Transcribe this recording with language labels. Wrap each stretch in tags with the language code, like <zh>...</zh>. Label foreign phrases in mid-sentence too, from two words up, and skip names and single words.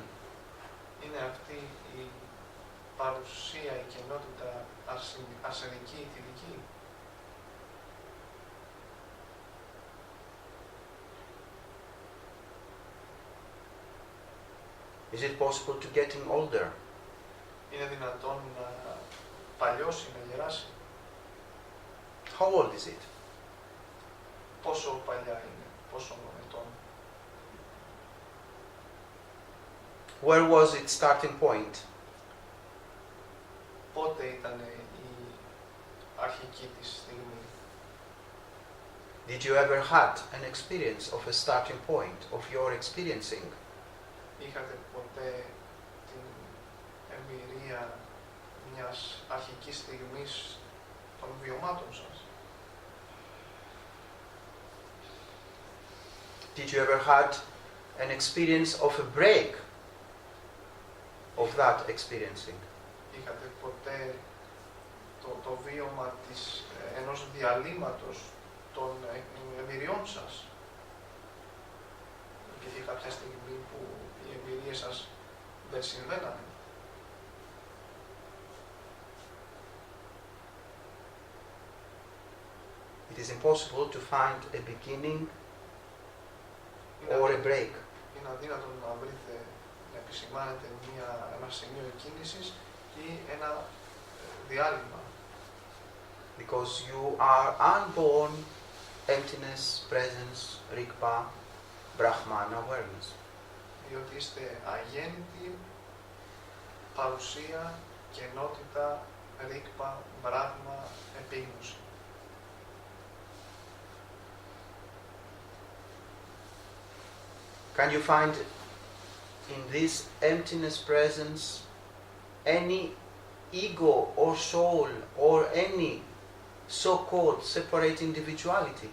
<el>Είναι αυτή η παρουσία, η κενότητα αρσενική ή θηλυκή?</el> <en>Is it possible to getting older?</en> <el>Είναι δυνατόν να παλιώσει, να γεράσει?</el> <en>How old is it?</en> <el>Πόσο παλιά είναι, πόσο ετών?</el> <en>Where was its starting point?</en> <el>Πότε ήταν η αρχική της στιγμή?</el> <en>Did you ever had an experience of a starting point of your experiencing?</en> <el>Είχατε ποτέ την εμπειρία μιας αρχικής στιγμής των βιωμάτων σας?</el> <en>Did you ever had an experience of a break of that experiencing?</en> <el>Είχατε ποτέ το βίωμα ενός διαλύματος των εμπειριών σας? Υπήρχε κάποια στιγμή που οι εμπειρίες σας δεν συμβαίνανε?</el> <en>it is impossible to find a beginning or a break.</en> <el>Είναι αδύνατο να βρείτε, να επισημάνετε ένα σημείο κίνησης ή ένα διάλειμμα.</el> <en>Because you are unborn emptiness, presence, Rigpa, Brahman awareness.</en> <el>Διότι είστε αγέννητοι, παρουσία, κενότητα, Rigpa, Brahma, επίγνωση.</el> <en>Can you find in this emptiness presence any ego or soul or any so-called separate individuality?</en>